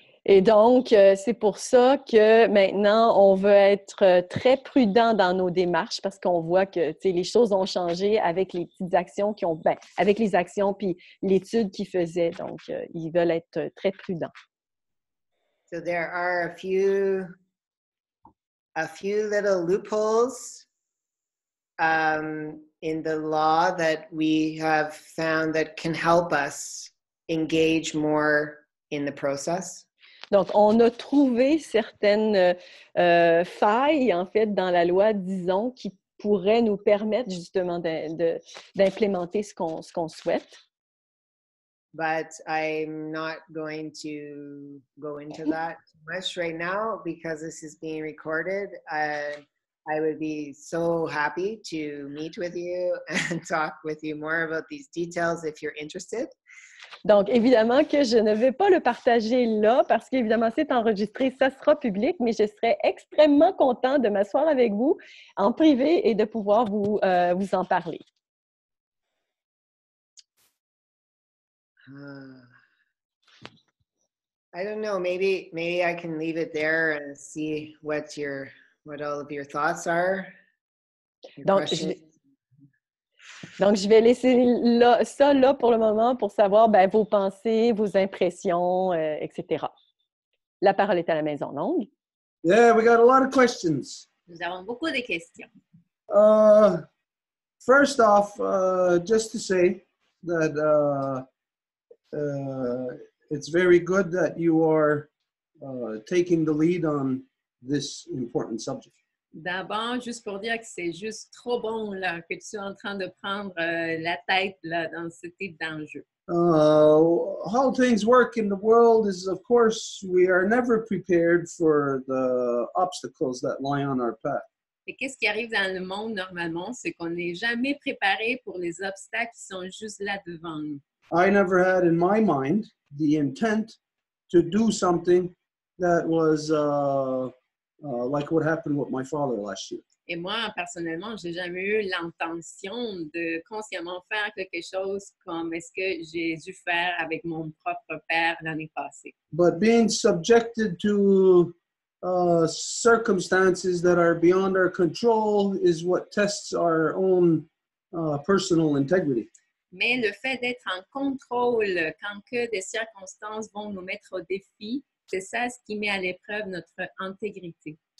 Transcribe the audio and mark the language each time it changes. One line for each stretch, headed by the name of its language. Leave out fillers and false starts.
French: Et donc, c'est pour ça que maintenant, on veut être très prudent dans nos démarches parce qu'on voit que les choses ont changé avec les petites actions avec les actions puis l'étude qu'ils faisaient. Donc, ils veulent être très prudents.
English: So there are a few little loopholes in the law that we have found that can help us engage more in the process.
French: Donc, on a trouvé certaines failles, en fait, dans la loi, disons, qui pourraient nous permettre justement d'implémenter ce qu'on souhaite.
English: But I'm not going to go into that too much right now because this is being recorded. I would be so happy to meet with you and talk with you more about these details if you're interested.
French: Donc, évidemment que je ne vais pas le partager là parce qu'évidemment, c'est enregistré, ça sera public, mais je serais extrêmement content de m'asseoir avec vous en privé et de pouvoir vous en parler.
English: I don't know, maybe I can leave it there and see what all of your thoughts are.
French: Donc, je vais laisser ça là pour le moment pour savoir vos pensées, vos impressions, etc. La parole est à la maison longue.
English: Yeah, we got a lot of questions.
French: Nous avons beaucoup de questions.
English: First off, just to say that it's very good that you are taking the lead on this important subject.
French: D'abord, juste pour dire que c'est juste trop bon là, que tu sois en train de prendre la tête là, dans ce type d'enjeu.
English: How things work in the world is, of course, we are never prepared for the obstacles that lie on our path.
French: Et qu'est-ce qui arrive dans le monde normalement, c'est qu'on n'est jamais préparé pour les obstacles qui sont juste là devant nous.
English: I never had in my mind the intent to do something that was like what happened with my father last year.
French: Et moi, personnellement, j'ai jamais eu l'intention de consciemment faire quelque chose comme est-ce que j'ai dû faire avec mon propre père l'année passée.
English: But being subjected to circumstances that are beyond our control is what tests our own personal integrity.
French: Mais le fait d'être en contrôle quand que des circonstances vont nous mettre au défi, c'est ça ce qui met à l'épreuve notre intégrité.